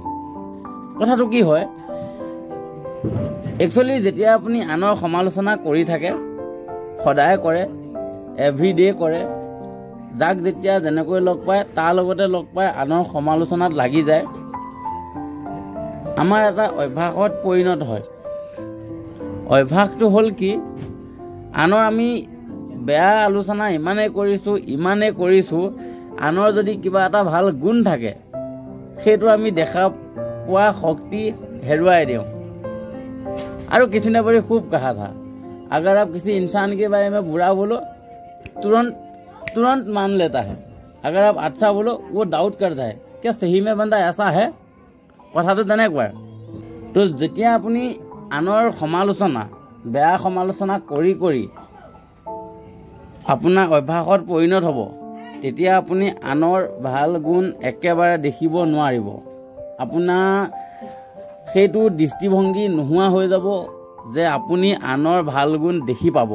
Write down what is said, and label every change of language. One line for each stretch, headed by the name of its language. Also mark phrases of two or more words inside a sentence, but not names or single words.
Assamese: কথাটো কি হয়, একচুৱেলি যেতিয়া আপুনি আনৰ সমালোচনা কৰি থাকে, সদায় কৰে, এভৰিডে কৰে, যাক যেতিয়া যেনেকৈ লগ পায় তাৰ লগতে লগ পায় আনৰ সমালোচনাত লাগি যায়, আমাৰ এটা অভ্যাসত পৰিণত হয়। অভ্যাসটো হ'ল কি, আনৰ আমি বেয়া আলোচনা ইমানেই কৰিছোঁ, আনৰ যদি কিবা এটা ভাল গুণ থাকে সেইটো আমি দেখা পোৱা শক্তি হেৰুৱাই দিওঁ।
Hindi: और किसी ने बड़ी खूब कहा था, अगर आप किसी इंसान के बारे में बुरा बोलो तुरंत मान लेता है, अगर आप अच्छा बोलो वो डाउट करता है क्या सही में बंदा ऐसा है।
Assamese: কথাটো তেনেকুৱাই। তো যেতিয়া আপুনি আনৰ সমালোচনা, বেয়া সমালোচনা কৰি কৰি আপোনাৰ অভ্যাসত পৰিণত হ'ব, তেতিয়া আপুনি আনৰ ভাল গুণ একেবাৰে দেখিব নোৱাৰিব। আপোনাৰ সেইটো দৃষ্টিভংগী নোহোৱা হৈ যাব যে আপুনি আনৰ ভাল গুণ দেখি পাব।